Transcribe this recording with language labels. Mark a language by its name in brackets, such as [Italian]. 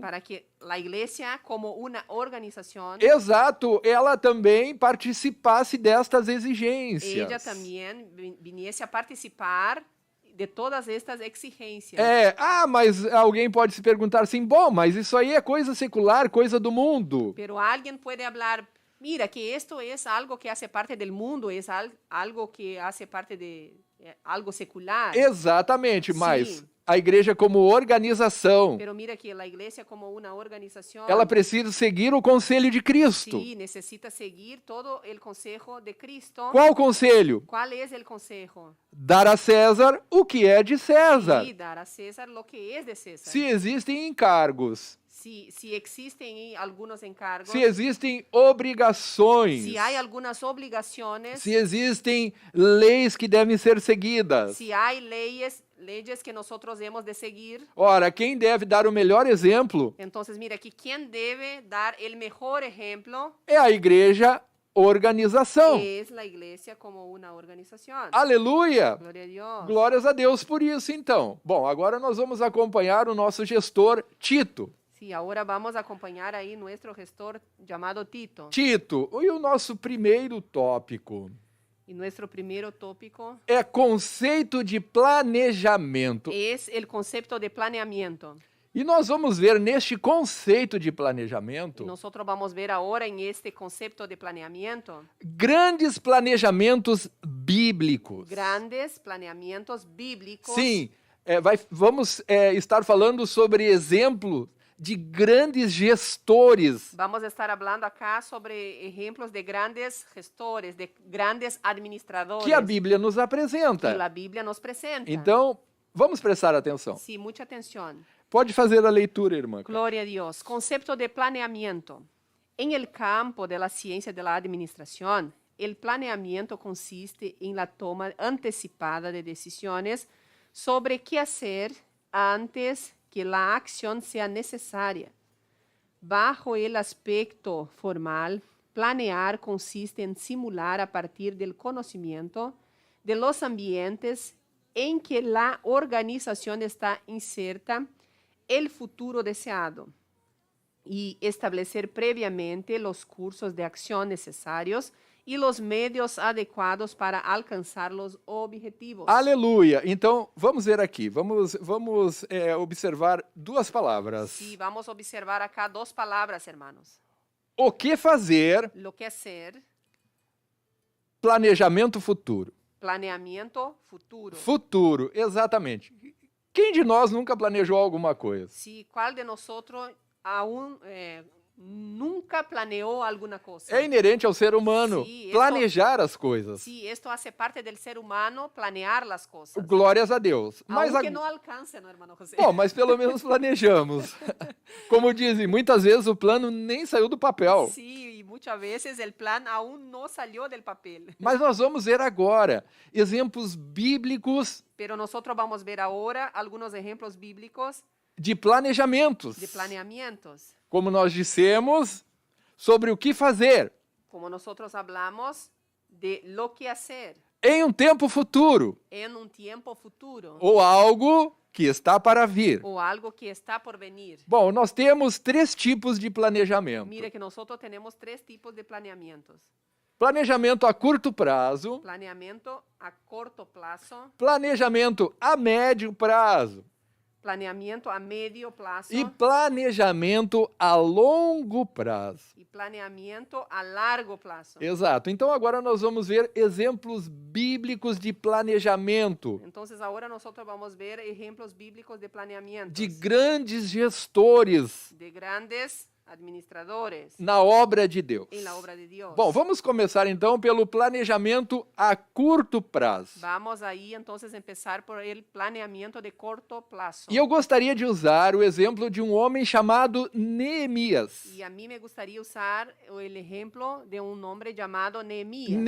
[Spanish] para que la iglesia como una organización, [Portuguese] exato, ela também participasse destas [Spanish] ella [Portuguese] exigências. [Spanish] también viniese a participar de todas estas exigencias. [Portuguese] Mas alguém pode se perguntar assim, bom, mas isso aí é coisa secular, coisa do mundo. [Spanish] Pero alguien puede hablar, mira, que esto es algo que hace parte del mundo, es algo que hace parte de algo secular. [Portuguese] Exatamente, Sim. mas a igreja como organização, [Spanish] Pero mira que la iglesia como una organización, [Portuguese] ela precisa seguir o conselho de Cristo. [Spanish] sí, necesita seguir todo el consejo de Cristo. [Portuguese] Qual conselho? [Spanish] ¿Cuál es el consejo? [Portuguese] Dar a César o que é de César. [Spanish] Sí, dar a César lo que es de César. [Portuguese] Se existem encargos, [Spanish] Si existen algunos encargos, [Portuguese] se existem obrigações, [Spanish] si hay algunas obligaciones, [Portuguese] se existem leis que devem ser seguidas. [Spanish] si hay leyes que nosotros hemos de seguir, [Portuguese] Ora, quem deve dar o melhor exemplo [Spanish] entonces mira que quien debe dar el mejor ejemplo [Portuguese] é a igreja organização. [Spanish] es la iglesia como una organización. [Portuguese] Aleluia! [Spanish] Gloria a Dios. [Portuguese] Glórias a Deus por isso, então. Bom, agora nós vamos acompanhar o nosso gestor Tito. [Spanish] Sí, ahora vamos a acompañar ahí nuestro gestor llamado Tito. [Portuguese] Tito, e o nosso primeiro tópico [Spanish] Y nuestro primer tópico [Portuguese] é conceito de planejamento. [Spanish] es el concepto de planeamiento. [Portuguese] E nós vamos ver neste conceito de planejamento [Spanish] Y nosotros vamos a ver ahora en este concepto de planeamiento [Portuguese] grandes planejamentos bíblicos. [Spanish] grandes planeamientos bíblicos. [Portuguese] Sim, vamos estar falando sobre exemplos de grandes gestores [Spanish] Vamos a estar hablando acá sobre ejemplos de grandes gestores, de grandes administradores [Portuguese] que a Bíblia nos [Spanish] que [Portuguese] apresenta. [Spanish] la Biblia nos presenta. [Portuguese] Então, vamos prestar atenção. [Spanish] Sí, mucha atención. [Portuguese] Pode fazer a leitura, irmã. [Spanish] Gloria a Dios. Concepto de planeamiento. En el campo de la ciencia de la administración, el planeamiento consiste en la toma anticipada de decisiones sobre qué hacer antes que la acción sea necesaria. Bajo el aspecto formal, planear consiste en simular a partir del conocimiento de los ambientes en que la organización está inserta el futuro deseado y establecer previamente los cursos de acción necesarios y los medios adequados para alcanzar los objetivos. [Portuguese] Aleluia! Então, vamos ver aqui. Vamos observar duas palavras. [Spanish] Sí, vamos a observar acá dos palabras, hermanos. [Portuguese] O que fazer, [Spanish] Lo que hacer, [Portuguese] planejamento futuro. [Spanish] planeamiento futuro. [Portuguese] Futuro, exatamente. Quem de nós nunca planejou alguma coisa? [Spanish] Sí, ¿cuál de nosotros aún nunca planeó alguna cosa? [Portuguese] É inerente ao ser humano Sim, planejar as coisas. [Spanish] Sí, esto hace parte del ser humano, planear las cosas. [Portuguese] Glórias a Deus. [Spanish] Aunque no alcance, ¿no, hermano José? [Portuguese] Bom, mas pelo menos planejamos. Como dizem, muitas vezes o plano nem saiu do papel. [Spanish] Sí, y muchas veces el plan aún no salió del papel. [Portuguese] Mas nós vamos ver agora exemplos bíblicos [Spanish] Pero nosotros vamos a ver ahora algunos ejemplos bíblicos [Portuguese] de planejamentos. [Spanish] de planeamientos. [Portuguese] Como nós dissemos, sobre o que fazer [Spanish] como nosotros hablamos de lo que hacer [Portuguese] em um tempo futuro [Spanish] en un tiempo futuro [Portuguese] ou algo que está para vir. [Spanish] o algo que está por venir. [Portuguese] Bom, nós temos 3 tipos de planejamento. [Spanish] Mira que nosotros tenemos 3 tipos de planeamientos. [Portuguese] Planejamento a curto prazo, [Spanish] Planeamiento a corto plazo, [Portuguese] planejamento a médio prazo [Spanish] planeamiento a medio plazo [Portuguese] e planejamento a longo prazo. [Spanish] y planeamiento a largo plazo. [Portuguese] Exato. Então agora nós vamos ver exemplos bíblicos de planejamento [Spanish] Entonces ahora nosotros vamos a ver ejemplos bíblicos de planeamiento [Portuguese] de grandes gestores [Spanish] de grandes administradores [Portuguese] na obra de Deus. [Spanish] en la obra de Dios. [Portuguese] Bom, vamos começar então pelo planejamento a curto prazo. [Spanish] Vamos ahí entonces empezar por el planeamiento de corto plazo. [Portuguese] E eu gostaria de usar o exemplo de um homem chamado Neemias. [Spanish] Y a mí me gustaría usar el ejemplo de un hombre llamado Nehemías.